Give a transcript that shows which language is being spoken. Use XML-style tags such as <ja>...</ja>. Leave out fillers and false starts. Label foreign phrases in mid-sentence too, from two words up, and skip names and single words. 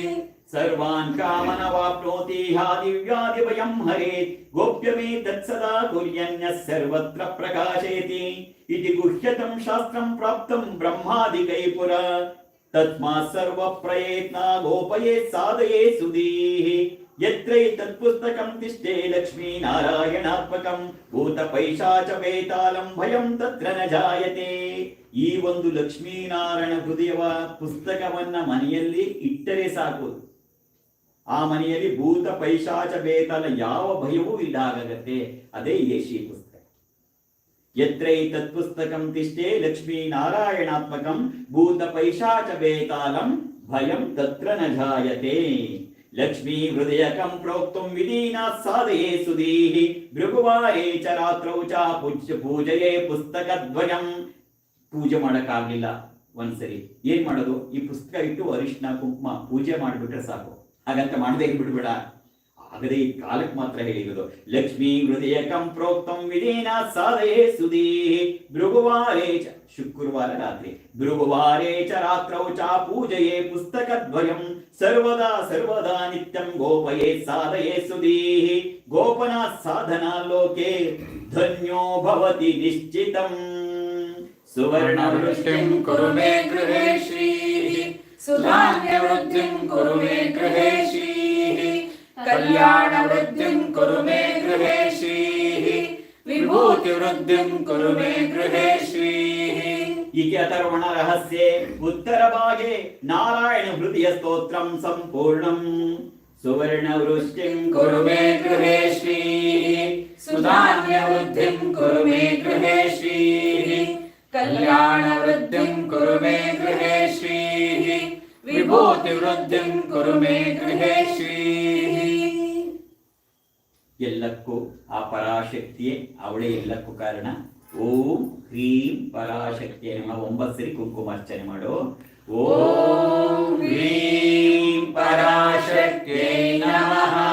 <sa>सर्वान् कामनवाप्नोति ह्या दिव्यादिभयं हरेत् गोप्यमे तत्सदा कुर्यन्यः सर्वत्र प्रकाशेति इति गुह्यतं शास्त्रं प्राप्तं ब्रह्मादिकै पुरा तस्मात् सर्वप्रयत्ना गोपयेत् साधयेत् सुधीः यत्रैतत्पुस्तकं तिष्ठे लक्ष्मी नारायणात्मकं भूतपैशाच वेतालं ಭಯಂ ತತ್ರ ನ ಜಾಯತೆ.</sa> <kn>ಈ ಒಂದು ಲಕ್ಷ್ಮೀನಾರಾಯಣ ಹೃದಯವ ಪುಸ್ತಕವನ್ನ ಮನೆಯಲ್ಲಿ ಇಟ್ಟರೆ ಸಾಕು, ಆ ಮನೆಯಲ್ಲಿ ಭೂತ ಪೈಶಾಚ ಬೇತಾಲ ಯಾವ ಭಯವೂ ಇಲ್ಲಾಗತ್ತೆ. ಅದೇ ಶ್ರೀ ಪುಸ್ತಕ.</kn> <sa>ಯತ್ರೈತತ್ ಪುಸ್ತಕಂ ತಿಷ್ಠೆ ಲಕ್ಷ್ಮೀ ನಾರಾಯಣಾತ್ಮಕಂ ಭೂತ ಪೈಶಾಚ ಬೇತಾಲಂ ಭಯಂ ತತ್ರ ನ ಜಾಯತೆ. ಲಕ್ಷ್ಮೀ ಹೃದಯಕಂ ಪ್ರೋಕ್ತುಂ ವಿಧೀನಾತ್ ಸಾಧಯೇ ಸುಧೀಃ ಭೃಗುವಾರೇ ಚ ರಾತ್ರೌ ಚ ಪೂಜಯೇ ಪುಸ್ತಕದ್ವಯಂ.</sa> <kn>ಪೂಜೆ ಮಾಡಕ್ಕಾಗ್ಲಿಲ್ಲ, ಒಂದ್ಸರಿ ಏನ್ ಮಾಡೋದು, ಈ ಪುಸ್ತಕ ಇಟ್ಟು ಅರಿಶಿನ ಕುಂಕುಮ ಪೂಜೆ ಮಾಡಿಬಿಟ್ರೆ ಸಾಕು. ಹಾಗಂತ ಮಾಡದೇ ಬಿಡ್ಬೇಡ. ಆಗದೆ ಈ ಕಾಲಕ್ಕೆ ಮಾತ್ರ ಹೇಳಿರೋದು.</kn> <sa>ಲಕ್ಷ್ಮೀ ಹೃದಯ ಕಂಪ್ರೋಕ್ತಂ ವಿಧೇನ ಸಾಧಯೇ ಸುಧೀ ಭೃಗುವಾರೇ ಚ,</sa> <kn>ಶುಕ್ರವಾರ ರಾತ್ರಿ,</kn> <sa>ಭೃಗುವಾರೇ ಚ ರಾತ್ರೌ ಚ ಪೂಜಯೇ ಪುಸ್ತಕದ್ವಯಂ ಸರ್ವದಾ ಸರ್ವದಾ ನಿತ್ಯಂ ಗೋಪಯೇ ಸಾಧಯೇ ಸುಧೀ. ಗೋಪನ ಸಾಧನಾ ಲೋಕೆ ಧನ್ಯೋ ಭವತಿ ನಿಶ್ಚಿತಂ. ಸುವರ್ಣವೃಷ್ಟಿಂ ಕುರು ಮೇ ಗೃಹೇ ಶ್ರೀಃ, ಸುಧಾನ್ಯವೃದ್ಧಿಂ ಕುರು ಮೇ ಗೃಹೇ ಶ್ರೀಃ, ಕಲ್ಯಾಣವೃದ್ಧಿಂ ಕುರು ಮೇ ಗೃಹೇ ಶ್ರೀಃ, ವಿಭೂತಿವೃದ್ಧಿಂ ಕುರು ಮೇ ಗೃಹೇ ಶ್ರೀಃ. ಈಕೆ ಅಥರ್ವಣ ರಹಸ್ಯೆ ಉತ್ತರ ಭಾಗೆ ನಾರಾಯಣ ಹೃದಯ ಸ್ತೋತ್ರಂ ಸಂಪೂರ್ಣಂ. ಸುವರ್ಣವೃಷ್ಟಿಂ ಕುರು ಮೇ ಗೃಹೇ ಶ್ರೀಃ, ಸುಧಾನ್ಯವೃದ್ಧಿಂ ಕುರು ಮೇ ಗೃಹೇ ಶ್ರೀಃ, ಕಲ್ಯಾಣವೃದ್ಧಿಂ ಕುರು ಮೇ ಗೃಹೇ ಶ್ರೀಃ, ವಿಭೂತಿವೃದ್ಧಿಂ ಕುರು ಮೇ ಗೃಹೇ ಶ್ರೀಃ.</sa> <kn>ಎಲ್ಲಕ್ಕೂ ಆ ಪರಾಶಕ್ತಿಯೇ, ಅವಳೇ ಎಲ್ಲಕ್ಕೂ ಕಾರಣ.</kn> <sa>ಓಂ ಹ್ರೀಂ ಪರಾಶಕ್ತಿಯ ನಮಃ.</sa> <kn>9 ಸರಿ ಕುಂಕುಮಾರ್ಚನೆ ಮಾಡು.</kn> <sa>ಓಂ ಹ್ರೀಂ ಪರಾಶಕ್ತಿಯೈ ನಮಃ.</sa>